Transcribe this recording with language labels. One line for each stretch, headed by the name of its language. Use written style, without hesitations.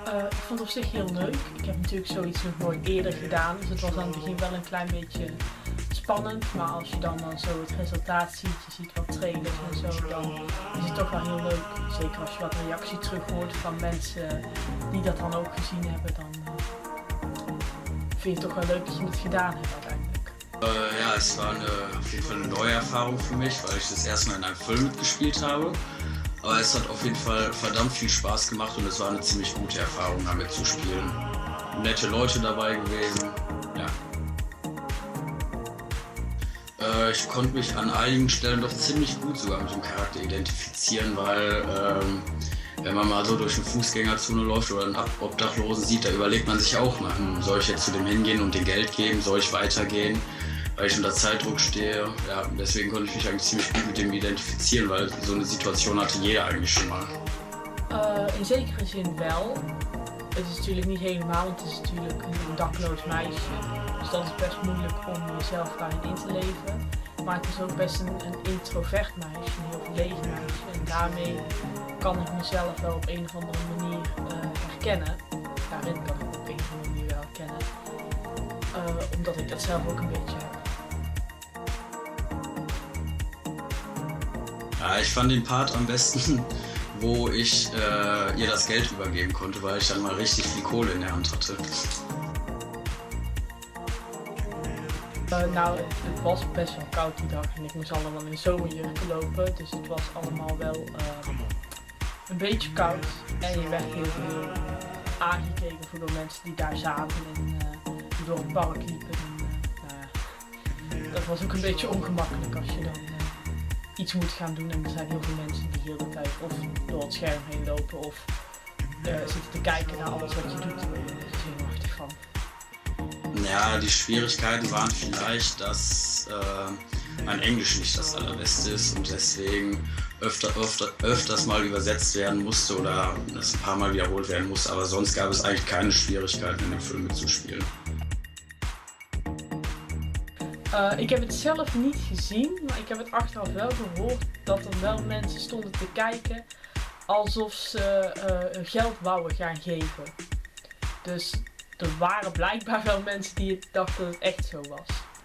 Dutch: Ik vond het op zich heel leuk. Ik heb natuurlijk zoiets nog nooit eerder gedaan, dus het was aan het begin wel een klein beetje spannend. Maar als je dan zo het resultaat ziet, je ziet wat trailers en zo, dan is het toch wel heel leuk. Zeker als je wat reactie terug hoort van mensen die dat dan ook gezien hebben, dan vind je het toch wel leuk dat je het gedaan hebt uiteindelijk.
German: Ja, es war auf jeden Fall eine neue Erfahrung für mich, weil ich das erste Mal in einem Film mitgespielt habe. Aber es hat auf jeden Fall verdammt viel Spaß gemacht und es war eine ziemlich gute Erfahrung, damit zu spielen. Nette Leute dabei gewesen, ja. Ich konnte mich an einigen Stellen doch ziemlich gut sogar mit dem Charakter identifizieren, weil wenn man mal so durch eine Fußgängerzone läuft oder einen Obdachlosen sieht, da überlegt man sich auch mal, soll ich jetzt zu dem hingehen und dem Geld geben, soll ich weitergehen, weil ich unter Zeitdruck stehe. Ja, deswegen konnte ich mich eigentlich ziemlich gut mit dem identifizieren, weil so eine Situation hatte jeder eigentlich schon mal.
Dutch: In zekere zin wel. Het is natuurlijk niet helemaal, want het is natuurlijk een dakloos meisje. Dus dat is best moeilijk om jezelf daarin in te leven. Maar het is ook best een introvert meisje, een heel verlegen meisje. En daarmee kan ik mezelf wel op een of andere manier herkennen. Daarin kan ik me op een of andere manier wel herkennen. Omdat ik dat zelf ook een beetje heb.
German: Ja, ich fand den Part am besten, wo ich ihr das Geld übergeben konnte, weil ich dann mal richtig viel Kohle in der Hand hatte.
Dutch: Nou, het was best wel koud die dag en ik moest allemaal in zomerjurken lopen. Dus het was allemaal wel een beetje koud. En je werd heel veel aangekeken door mensen die daar zaten en die door het park liepen. En, nou ja, dat was ook een beetje ongemakkelijk als je dan iets moet gaan doen. En er zijn heel veel mensen die heel de tijd of door het scherm heen lopen of zitten te kijken naar alles wat je doet. Daar ben je er zenuwachtig van.
German: Ja, die Schwierigkeiten waren vielleicht, dass mein Englisch nicht das allerbeste ist und deswegen öfters mal übersetzt werden musste oder das ein paar Mal wiederholt werden musste, aber sonst gab es eigentlich keine Schwierigkeiten in dem Film mitzuspielen.
Dutch: Ik heb het zelf niet gezien, maar ik heb het achteraf wel gehoord dat er wel mensen stonden te kijken alsof ze geld wouden gaan geven. Dus er waren blijkbaar wel mensen die dachten dat het echt zo was.